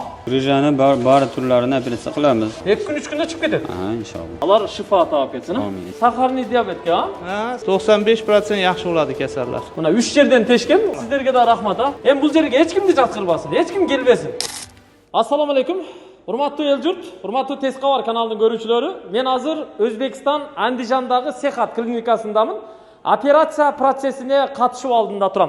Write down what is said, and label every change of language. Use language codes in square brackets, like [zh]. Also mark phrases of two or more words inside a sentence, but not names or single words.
[uz] Grijani bari turlarini operatsiya qilamiz. 2 kun 3 kunda chiqib ketadi. Ha, inshaalloh. [ky] Алар шифа таап кетсин. [uz] Amin. [ru] Сахарный диабетке, [uz] 95% yaxshi bo'ladi kasallar. [ky] Мына 3 жерден тешкем. Сиздерге да рахмат, Эми бул жерге эч кимди жаткырбасын, эч ким келбесин. Ассаламу алейкум. Урматтуу эл журт, урматтуу Тез кабар каналынын көрүүчүлөрү. Мен азыр Өзбекстан Андижандагы Сехат клиникасындамын. Операция процессине катышуу алдында турам.